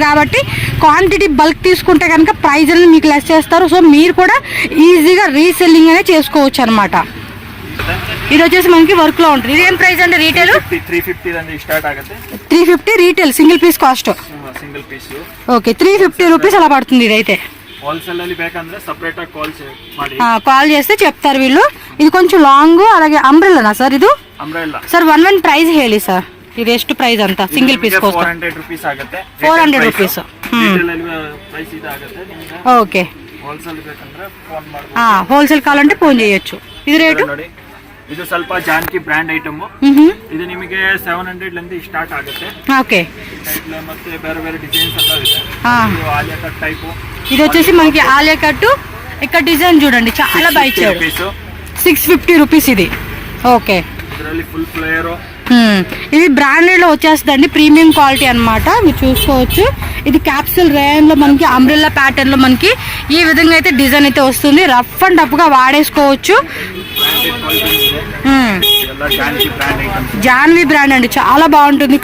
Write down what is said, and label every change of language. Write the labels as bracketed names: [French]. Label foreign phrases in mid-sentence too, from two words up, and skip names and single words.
[Telugu] కాబట్టి [English] quantity bulk [Telugu] తీసుకుంటే కనుక ప్రైస్ అనేది మీకు లెస్ చేస్తారు. సో మీరు కూడా ఈజీగా రీసెల్లింగ్ అనేది చేసుకోవచ్చు అనమాట. ఇది వచ్చేసి మనకి వర్క్ లో ఉంటుంది. ఇది ఏం ప్రైస్ అంటే రీటైల్ [Kannada] 350 స్టార్ట్ ఆಗುತ್ತೆ. [English] 350 retail single piece cost. single piece [Telugu] ఓకే, 350 రూపీస్ అలా పడుతుంది. ఇదైతే [Kannada] హోల్సేల్ ಅಲ್ಲಿ ಬೇಕಂದ್ರೆ ಸೆಪರೇಟ್ ಆಗಿ [Telugu] కాల్ చేస్తే చెప్తారు వీళ్ళు. ఇది కొంచెం లాంగ్. అలాగే అంబ్రెల్లానా సార్? ఇది అంబ్రెల్లా [Kannada] సార్. [English] one price [Kannada] ಹೇಳಿ ಸರ್. ಇದು ಎಷ್ಟು ಪ್ರೈಸ್ ಅಂತ [English] single piece cost? [Kannada] 400 ರೂಪೀಸ್ ಆಗುತ್ತೆ. 400 ರೂಪೀಸ್. ರಿಟೇಲ್ ಅಲ್ಲಿ ಪ್ರೈಸ್ ಇದು ಆಗುತ್ತೆ. [Telugu] ఓకే, [Kannada] హోల్సేల్ ಬೇಕಂದ್ರೆ ಫೋನ್ ಮಾಡಬಹುದು. [Telugu] హోల్సేల్ కావాలంటే ఫోన్ చేయొచ్చు. ఇది రేటు [Kannada] ನೋಡಿ. ಇದು ಸ್ವಲ್ಪ ಜಾನ್ಕಿ ಬ್ರ್ಯಾಂಡ್ ಐಟಮ್. ಇದು ನಿಮಗೆ 700 ಲಿಂದ ಸ್ಟಾರ್ಟ್ ಆಗುತ್ತೆ. [Telugu] ఓకే, [Kannada] ಮತ್ತೆ ಬೇರೆ ಬೇರೆ ಡಿಸೈನ್ಸ್ ಎಲ್ಲ ಇದೆ. ಆಲಿಯಾ [English] cut type. [Telugu] ఇది వచ్చేసి మనకి ఆలియా కట్. ఇక్కడ డిజైన్ చూడండి చాలా బాగా ఇచ్చారు. 650 రూపీస్ ఇది. ఓకే, [Kannada] ಇದರಲ್ಲಿ [English] full flare. [Telugu] ఇది బ్రాండెడ్ లో వచ్చేస్తుందండి. [English] premium quality [Telugu] అన్నమాట. మీరు చూసుకోవచ్చు. ఇది [English] capsule rayon [Telugu] లో మనకి [English] umbrella pattern [Telugu] లో మనకి ఈ విధంగా అయితే డిజైన్ అయితే వస్తుంది. [English] rough and tough [Telugu] గా వాడేసుకోవచ్చు. జాన్వీ బ్రాండ్ అండి. చాలా బాగుంటుంది.